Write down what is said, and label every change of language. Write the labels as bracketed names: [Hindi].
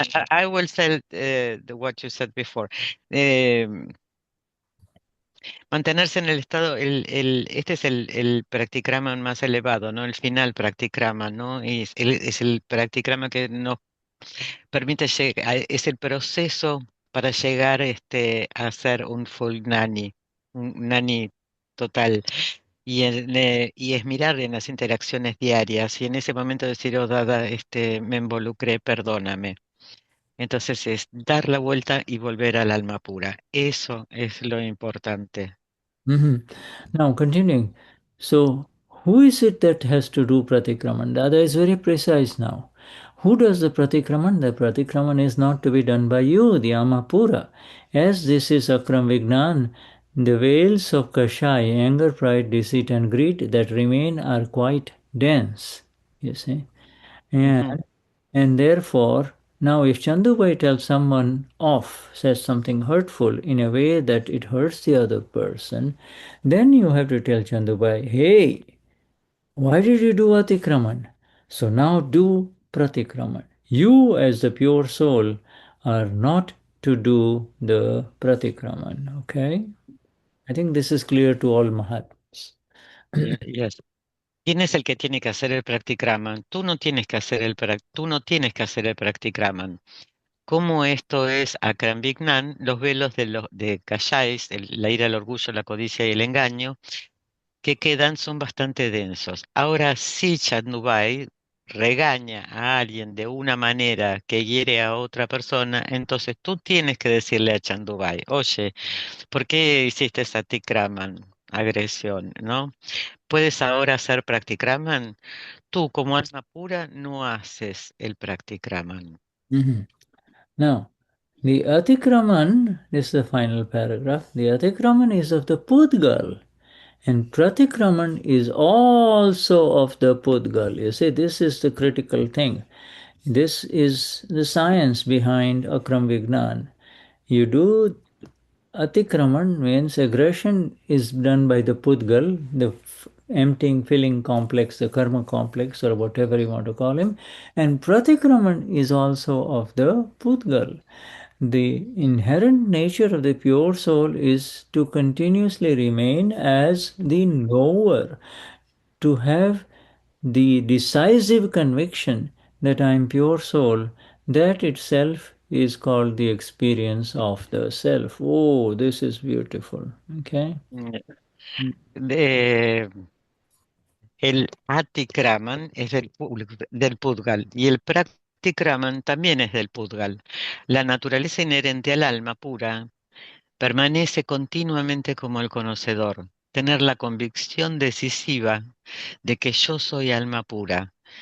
[English] I will say what you said before. [Spanish] Mantenerse en el estado, este es el practikraman más elevado, ¿no? El final practikraman, ¿no? Es el practikraman que nos permite llegar, es el proceso para llegar a ser un full nani, un nani total. Y es mirar en las interacciones diarias y en ese momento decir, oh, Dada, me involucré, perdóname. Entonces es dar la vuelta y volver al alma pura. Eso es lo importante. [English] Now, continuing. So, who is it that has to do pratikraman? Dada is very precise now. Who does the pratikraman? The pratikraman is not to be done by you, the Amapura. As this is Akram Vignan, the veils of Kashai, anger, pride, deceit, and greed that remain are quite dense. You see? And therefore, now if Chandubai tells someone off, says something hurtful in a way that it hurts the other person, then you have to tell Chandubai, hey, why did you do Atikraman? So now do Pratikraman. You as the pure soul are not to do the Pratikraman, okay? I think this is clear to all Mahatmas. Yes. [Spanish] ¿Quién es el que tiene que hacer el practikraman? Tú no tienes que hacer tú no tienes que hacer el practikraman. Como esto es Akram Vignan, los velos de Kashais, la ira, el orgullo, la codicia y el engaño, que quedan son bastante densos. Ahora, si Chandubai regaña a alguien de una manera que hiere a otra persona, entonces tú tienes que decirle a Chandubai, oye, ¿por qué hiciste esa tikraman? Agresión, ¿no? ¿Puedes ahora hacer practikraman? Tú, como alma pura, no haces el practikraman. [English] Now, the Atikraman is the final paragraph. The Atikraman is of the Pudgal. And Pratikraman is also of the Pudgal. You see, this is the critical thing. This is the science behind Akram Vignan. You do Atikraman means aggression is done by the Pudgal, the emptying, filling complex, the karma complex, or whatever you want to call him. And Pratikraman is also of the Pudgal. The inherent nature of the pure soul is to continuously remain as the knower, to have the decisive conviction that I am pure soul. That itself is called the experience of the self. Oh, this is beautiful. Okay. [Spanish] Mm, de- el Atikraman es del Pudgal y el Pratikraman también es del Pudgal. La naturaleza inherente al alma pura permanece continuamente como el conocedor, tener la convicción decisiva de que yo soy alma pura.